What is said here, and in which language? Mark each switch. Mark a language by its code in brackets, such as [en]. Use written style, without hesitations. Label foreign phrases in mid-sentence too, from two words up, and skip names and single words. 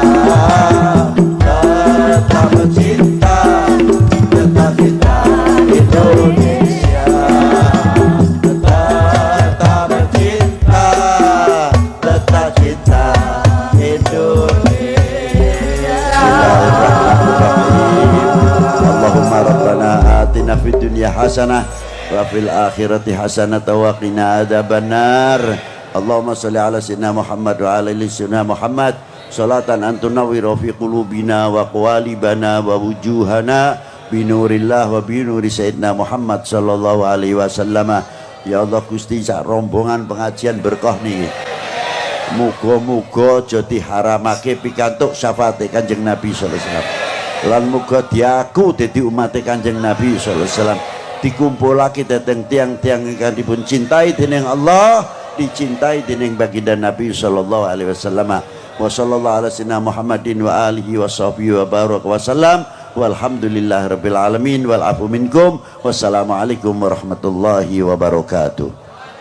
[id] Tetap cinta Indonesia. Tetap cinta Indonesia. [ar] اللهم ربنا آتنا في الدنيا حسنة وفي الآخرة حسنة وقنا عذاب النار. اللهم صل على سيدنا محمد وعلى آل سيدنا محمد صلاة أن تنور في قلوبنا وقوالبنا ووجوهنا بنور الله وبنور سيدنا محمد صلى الله عليه وسلم. [jv] Ya Allah Gusti, sak rombongan pengajian berkah niki, muga-muga aja diharamake pikantuk syafaate Kanjeng Nabi [ar] صلى الله عليه وسلم. [jv] Lan muga diaku dadi umat Kanjeng Nabi [ar] صلى الله عليه وسلم. [jv] Dikumpulake dateng tiang-tiang ingkang dipun cintai dening Allah, dicintai dening baginda Nabi [ar] صلى الله عليه وسلم. وصلى الله على سيدنا محمد وعلى آله وصحبه وبارك وسلم. والحمد لله رب العالمين والعفو منكم. والسلام عليكم ورحمة الله وبركاته.